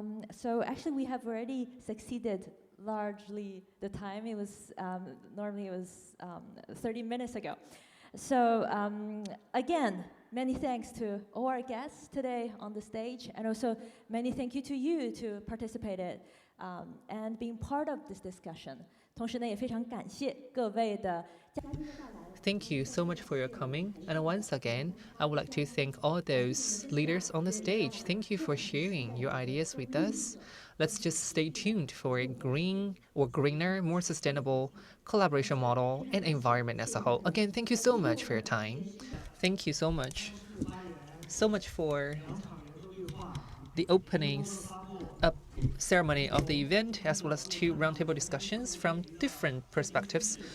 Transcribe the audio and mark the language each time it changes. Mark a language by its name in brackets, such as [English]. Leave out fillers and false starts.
[English] So actually we have already succeeded largely the time. It was, normally it was 30 minutes ago. So again, many thanks to all our guests today on the stage, and also many thank you to you to participated and being part of this discussion. [Chinese] 同时呢，也非常感谢各位的嘉宾的到来。 [English] Thank you so much for your coming. And once again, I would like to thank all those leaders on the stage. Thank you for sharing your ideas with us. Let's just stay tuned for a green or greener, more sustainable collaboration model and environment as a whole. Again, thank you so much for your time. Thank you so much. So much for the openings ceremony of the event, as well as two roundtable discussions from different perspectives.